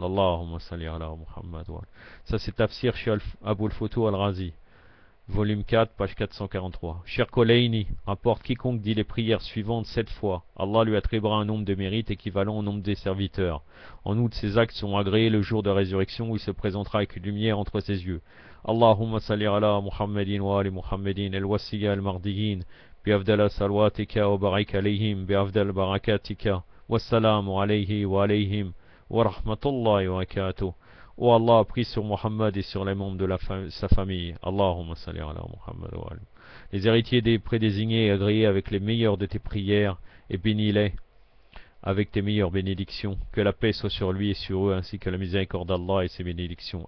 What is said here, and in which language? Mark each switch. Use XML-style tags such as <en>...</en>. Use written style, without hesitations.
<ar>Allahumma salli ala Muhammad wa ali.</ar> <fr>Ça c'est Tafsir chez Abul Futur al-Razi, volume 4, page 443. Cher Koleini rapporte, quiconque dit les prières suivantes 7 fois, Allah lui attribuera un nombre de mérites équivalent au nombre des serviteurs. En outre, ses actes sont agréés le jour de résurrection où il se présentera avec une lumière entre ses yeux.</fr> <ar>Allahumma salli ala Muhammadin wa ali Muhammadin al-wasiya al-mardiyin بأفضل صلواتك وبارك عليهم بأفضل بركاتك والسلام عليه وعليهم ورحمة الله وبركاته.</ar> <fr>Ô Allah, prie sur Muhammad et sur les membres de sa famille.</fr> <ar>Allahumma salli ala Muhammad wa ali.</ar> <fr>Les héritiers des prédésignés et agréés avec les meilleurs de tes prières et bénis-les avec tes meilleures bénédictions. Que la paix soit sur lui et sur eux ainsi que la miséricorde d'Allah et ses bénédictions.</fr>